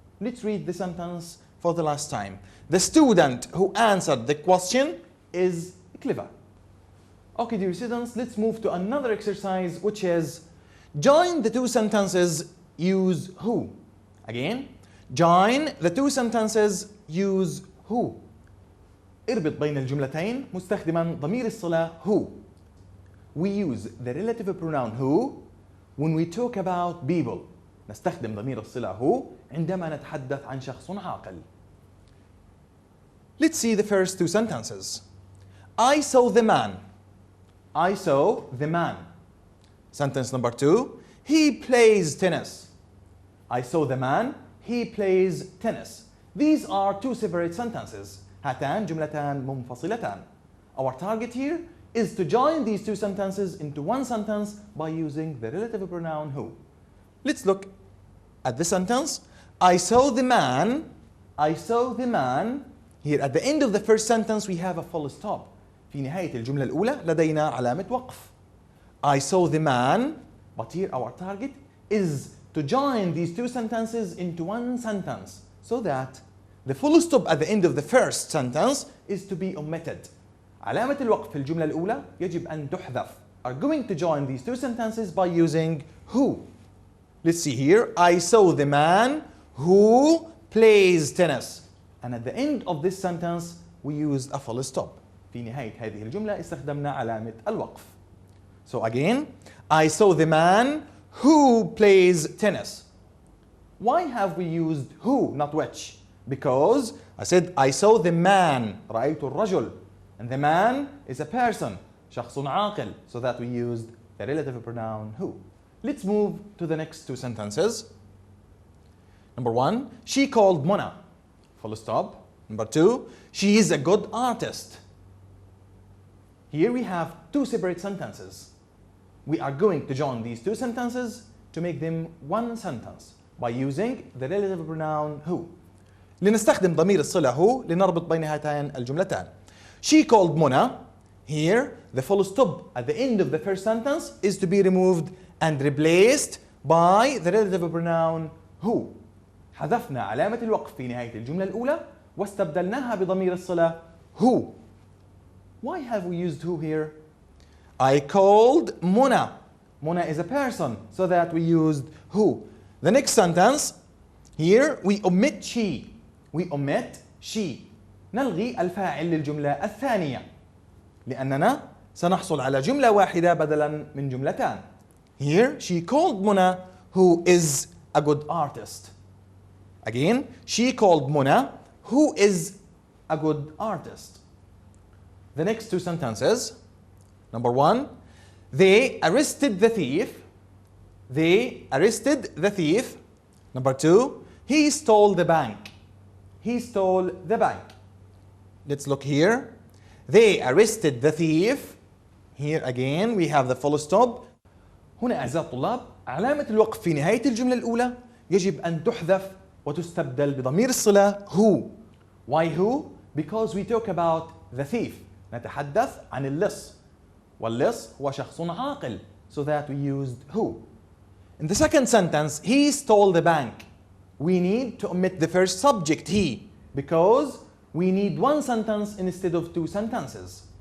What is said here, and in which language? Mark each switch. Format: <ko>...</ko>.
<en>Let's read the sentence for the last time. The student who answered the question is clever. Okay, dear students, let's move to another exercise, which is join the two sentences, use who. Again, join the two sentences, use who.</en> <ar>اربط بين الجملتين مستخدما ضمير الصلة who.</ar> <en>We use the relative pronoun who when we talk about people.</en> <ar>نستخدم ضمير الصلة who عندما نتحدث عن شخص عاقل.</ar> <en>Let's see the first two sentences. I saw the man. I saw the man. Sentence number 2. He plays tennis. I saw the man. He plays tennis. These are two separate sentences.</en> <ar>هاتان جملتان منفصلتان.</ar> <en>Our target here is to join these two sentences into one sentence by using the relative pronoun who. Let's look at the sentence. I saw the man. I saw the man. Here at the end of the first sentence we have a full stop.</en> <ar>في نهاية الجملة الأولى لدينا علامة وقف.</ar> <en>I saw the man, but here our target is to join these two sentences into one sentence so that the full stop at the end of the first sentence is to be omitted.</en> <ar>علامة الوقف في الجملة الأولى يجب أن تحذف.</ar> <en>Are going to join these two sentences by using who. Let's see here. I saw the man who plays tennis. And at the end of this sentence we used a full stop.</en> <ar>في نهاية هذه الجملة استخدمنا علامة الوقف.</ar> <en>So again, I saw the man who plays tennis. Why have we used who, not which? Because I said I saw the man,</en> <ar>رأيت الرجل.</ar> <en>And the man is a person,</en> <ar>شخص عاقل.</ar> <en>So that we used the relative pronoun who. Let's move to the next two sentences. Number 1, she called Mona. Full stop. Number 2, she is a good artist. Here we have two separate sentences. we are going to join these two sentences to make them one sentence by using the relative pronoun who.</en> <ar>لنستخدم ضمير الصلة هو لنربط بين هاتين الجملتان.</ar> <en>She called Mona. Here, the full stop at the end of the first sentence is to be removed and replaced by the relative pronoun who.</en> <ar>حذفنا علامة الوقف في نهاية الجملة الأولى واستبدلناها بضمير الصلة who.</ar> <en>Why have we used who here? I called Mona. Mona is a person, so that we used who. The next sentence, here we omit she. We omit she.</en> <ar>نلغي الفاعل للجملة الثانية لأننا سنحصل على جملة واحدة بدلا من جملتان.</ar> <en>Here she called Mona, who is a good artist. Again, she called Mona, who is a good artist. The next two sentences. Number one, they arrested the thief. They arrested the thief. Number two, he stole the bank. He stole the bank. Let's look here. They arrested the thief. Here again we have the full stop.</en> <ar>هنا أعزائي الطلاب علامة الوقف في نهاية الجملة الأولى يجب أن تحذف وتستبدل بضمير الصلة who.</ar> <en>Why who? Because we talk about the thief.</en> <ar>نتحدث عن اللص. واللص هو شخص عاقل.</ar> <en>So that we used who. In the second sentence, he stole the bank. We need to omit the first subject he because we need one sentence instead of two sentences.</en>